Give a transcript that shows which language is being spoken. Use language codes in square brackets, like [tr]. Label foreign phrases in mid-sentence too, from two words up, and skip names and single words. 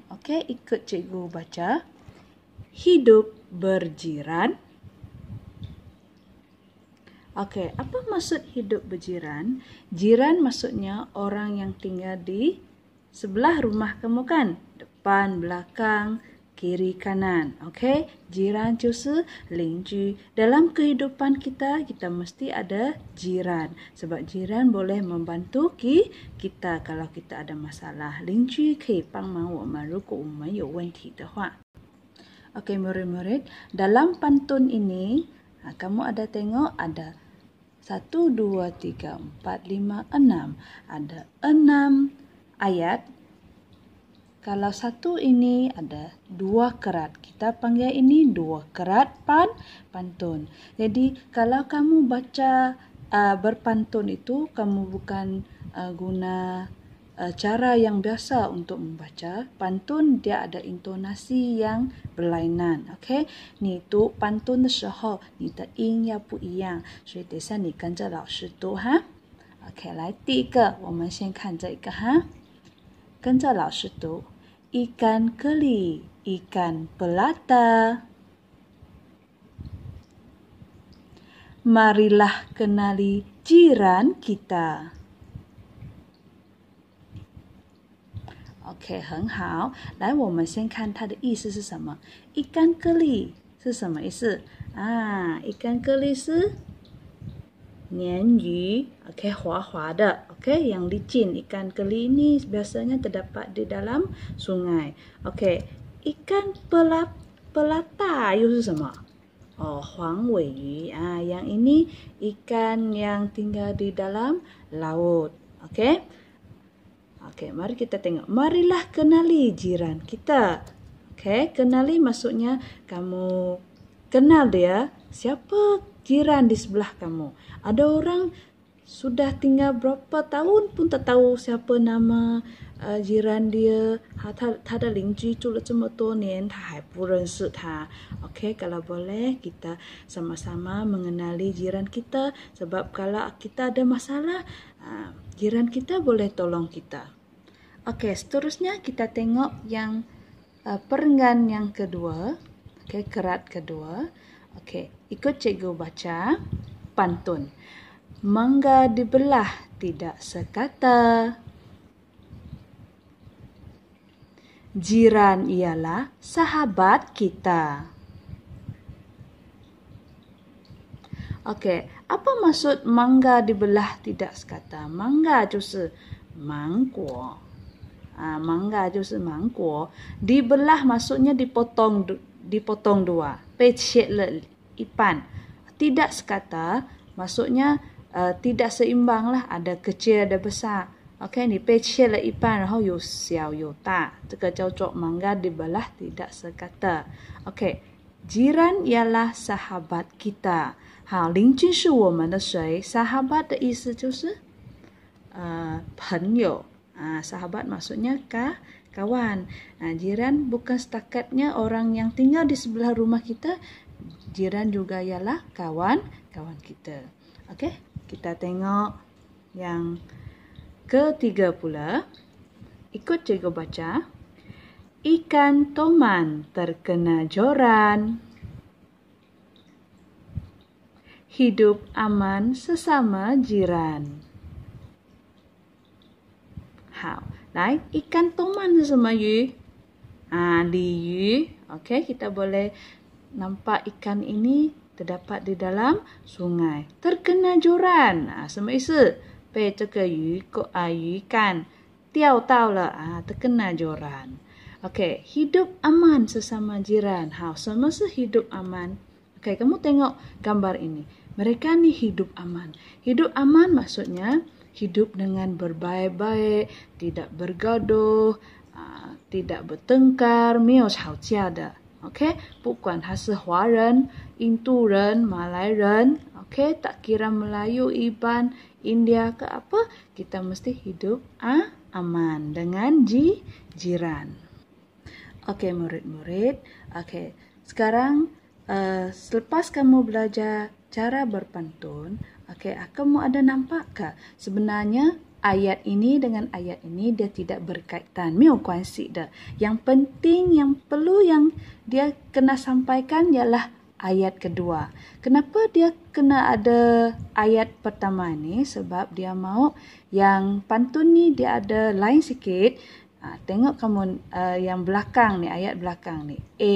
[ms] Okey, ikut cikgu baca. Hidup berjiran. Okey, apa maksud hidup berjiran? Jiran maksudnya orang yang tinggal di sebelah rumah kamu kan? Depan, belakang, kiri, kanan. Okey, jiran [zh] 就是邻居. [ms] Dalam kehidupan kita mesti ada jiran. Sebab jiran boleh membantu kita kalau kita ada masalah. [zh] 邻居可以帮忙我们如果我们有问题的话. [ms] Okey, murid-murid, dalam pantun ini kamu ada tengok ada 1, 2, 3, 4, 5, 6. Ada 6 ayat. Kalau satu ini ada 2 kerat. Kita panggil ini 2 kerat pantun. Jadi kalau kamu baca berpantun itu, kamu bukan guna cara yang biasa untuk membaca. Pantun dia ada intonasi yang berlainan. [zh] OK， 你读pantun 的时候，你的音要不一样，所以等下你跟着老师读哈。OK， 来第一个，我们先看这个哈，跟着老师读。 [ms] Ikan keli, ikan pelata. Marilah kenali jiran kita. [zh] OK， 很好。来，我们先看它的意思是什么。 [ms] ikan keli [zh] 是什么意思？ [ms] ikan keli [zh] 是鲶鱼 ，OK， 滑滑的 ，OK， [ms] yang licin. Ikan keli ini biasanya terdapat di dalam sungai. [zh] OK， [ms] ikan pelata [zh] 又是什么？ [ms] 黄尾鱼 yang ini ikan yang tinggal di dalam laut. OK， mari kita tengok. Marilah kenali jiran kita. OK, kenali maksudnya kamu kenal dia. Siapa jiran di sebelah kamu? Ada orang sudah tinggal berapa tahun pun tak tahu siapa nama jiran dia. [zh] 他的邻居住了这么多年，他还不认识他。OK, [ms] kalau boleh kita sama-sama mengenali jiran kita. Sebab kalau kita ada masalah, jiran kita boleh tolong kita. OK, seterusnya kita tengok yang perenggan yang kedua. OK, kerat kedua. OK, ikut cikgu baca pantun. Mangga dibelah tidak sekata. Jiran ialah sahabat kita. OK, apa maksud mangga dibelah tidak sekata? Mangga [zh] 就是芒果。 [ms] mangga [zh] 就是芒果。 [ms] Dibelah maksudnya dipotong dua. [zh] 被切了一半。 [ms] Tidak sekata maksudnya tidak seimbang lah. Ada kecil ada besar. [zh] OK， 你被切了一半，然后有小有大，这个叫做 [ms] mangga dibelah tidak sekata。 [zh] OK， [ms] jiran ialah sahabat kita。 [zh] 好，邻居是我们的谁？ sahabat 的意思就是朋友。 [ms] sahabat maksudnya kawan. Jiran bukan setakatnya orang yang tinggal di sebelah rumah kita. Jiran juga ialah kawan kita. Okey, kita tengok yang ketiga pula. Ikut cikgu baca. Ikan toman terkena joran. Hidup aman sesama jiran. [zh] 好，来 [ms] ikan toman [zh] 是什么鱼？ [ms] 鲤鱼。OK， kita boleh nampak ikan ini terdapat di dalam sungai. Terkena joran， [zh] 什么意思？ 被这个鱼竿钓到了， [ms] terkena joran。 Okey, hidup aman sesama jiran. Semasa hidup aman. Okey, kamu tengok gambar ini. Mereka ni hidup aman. Hidup aman maksudnya hidup dengan berbaik-baik, tidak bergaduh, tidak bertengkar, [zh] 没有吵架的。 [ms] OK， [zh] 不管他是华人、印度人、马来人 [ms] ，OK， tak kira Melayu, Iban, India ke apa, kita mesti hidup aman dengan jiran. Okey murid-murid, okey. Sekarang selepas kamu belajar cara berpantun, okey, kamu ada nampak ke sebenarnya ayat ini dengan ayat ini dia tidak berkaitan, [zh] 没有关系的. [ms] Yang penting, yang perlu yang dia kena sampaikan ialah ayat kedua. Kenapa dia kena ada ayat pertama ni? Sebab dia mau yang pantun ni dia ada lain sikit. Tengok kamu yang belakang ni, ayat belakang ni.